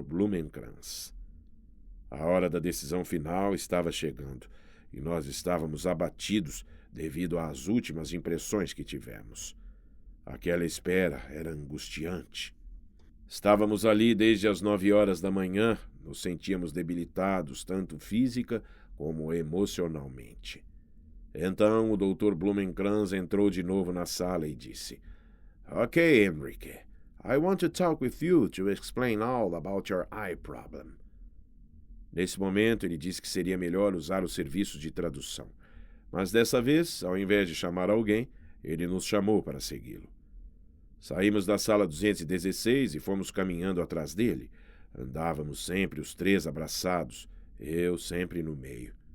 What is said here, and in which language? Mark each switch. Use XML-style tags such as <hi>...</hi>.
<pt>Blumenkranz. A hora da decisão final estava chegando, e nós estávamos abatidos devido às últimas impressões que tivemos. Aquela espera era angustiante. Estávamos ali desde as 9 horas da manhã, nos sentíamos debilitados tanto física como emocionalmente. Então o Dr. Blumenkranz entrou de novo na sala e disse:</pt> <en>"Ok, Henrique, I want to talk with you to explain all about your eye problem."</en> <pt>Nesse momento, ele disse que seria melhor usar os serviços de tradução. Mas dessa vez, ao invés de chamar alguém, ele nos chamou para segui-lo. Saímos da sala 216 e fomos caminhando atrás dele. Andávamos sempre os 3 abraçados, eu sempre no meio.</pt>